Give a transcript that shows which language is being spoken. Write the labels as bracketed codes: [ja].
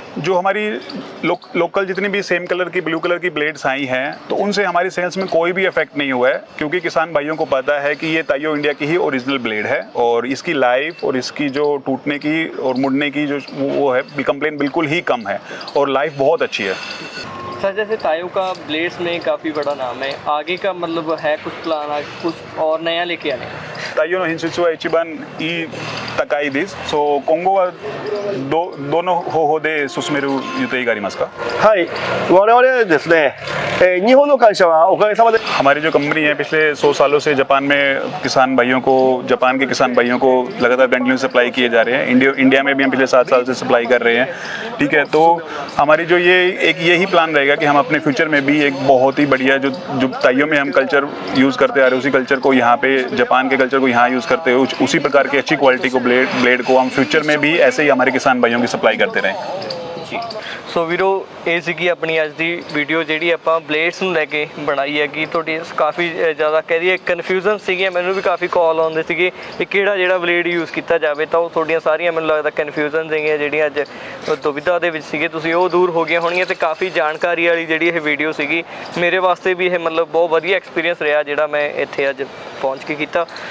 [hi] जो हमारी लोकल जितनी भी सेम कलर की ब्लू कलर की ब्लेड्स आई हैं तो उनसे हमारी सेल्स में कोई भी इफेक्ट नहीं हुआ है, क्योंकि किसान भाइयों को पता है कि ये ताइयो इंडिया की ही ओरिजिनल ब्लेड है और इसकी लाइफ और इसकी जो टूटने की और मुड़ने की जो वो है कंप्लेन बिल्कुल ही कम है और लाइफ बहुत अच्छी है। सर, जैसे ताइयो का ब्लेड्स में काफ़ी बड़ा नाम है, आगे का मतलब है कुछ प्लान कुछ और नया लेके आने? [ja] タイヨの品質は一番いい高いです。そう、今後はどの方法で進める予定がありますか？はい、我々ですね、日本の会社はおかげさまで [hi] हमारी जो कंपनी है पिछले 100 सालों से जापान में जापान के किसान भाइयों को लगातार कंटिन्यू सप्लाई किए जा रहे हैं। इंडिया में भी हम पिछले 7 साल से सप्लाई कर रहे हैं। ठीक है, तो हमारी जो यही प्लान रहेगा कि हम अपने फ्यूचर में भी एक बहुत ही बढ़िया जो ताइयो में हम कल्चर यूज़ करते आ रहे हैं उसी कल्चर को यहाँ पे जापान के कल्चर को यहाँ यूज़ करते हुए उसी प्रकार की अच्छी क्वालिटी को ब्लेड को हम फ्यूचर में भी ऐसे ही हमारे किसान भाइयों की सप्लाई करते रहें। [pa] ਸੋ ਵੀਰੋ, ਇਹ ਸੀਗੀ ਆਪਣੀ ਅੱਜ ਦੀ ਵੀਡੀਓ ਜਿਹੜੀ ਆਪਾਂ ਬਲੇਡਸ ਨੂੰ ਲੈ ਕੇ ਬਣਾਈ ਹੈਗੀ। ਤੁਹਾਡੀ ਕਾਫੀ ਜ਼ਿਆਦਾ ਕਹਿ ਦਈਏ ਕਨਫਿਊਜ਼ਨ ਸੀਗੀਆਂ, ਮੈਨੂੰ ਵੀ ਕਾਫੀ ਕਾਲ ਆਉਂਦੇ ਸੀਗੇ ਕਿ ਕਿਹੜਾ ਜਿਹੜਾ ਬਲੇਡ ਯੂਜ਼ ਕੀਤਾ ਜਾਵੇ, ਤਾਂ ਉਹ ਤੁਹਾਡੀਆਂ ਸਾਰੀਆਂ ਮੈਨੂੰ ਲੱਗਦਾ ਕਨਫਿਊਜ਼ਨ ਸੀਗੀਆਂ ਜਿਹੜੀਆਂ ਅੱਜ ਦੁਵਿਧਾ ਦੇ ਵਿੱਚ ਸੀਗੇ, ਤੁਸੀਂ ਉਹ ਦੂਰ ਹੋ ਗਈਆਂ ਹੋਣਗੀਆਂ। ਤੇ ਕਾਫੀ ਜਾਣਕਾਰੀ ਵਾਲੀ ਜਿਹੜੀ ਇਹ ਵੀਡੀਓ ਸੀਗੀ ਮੇਰੇ ਵਾਸਤੇ ਵੀ ਇਹ ਮਤਲਬ ਬਹੁਤ ਵਧੀਆ ਐਕਸਪੀਰੀਅੰਸ ਰਿਹਾ ਜਿਹੜਾ ਮੈਂ ਇੱਥੇ ਅੱਜ ਪਹੁੰਚ ਕੇ ਕੀਤਾ।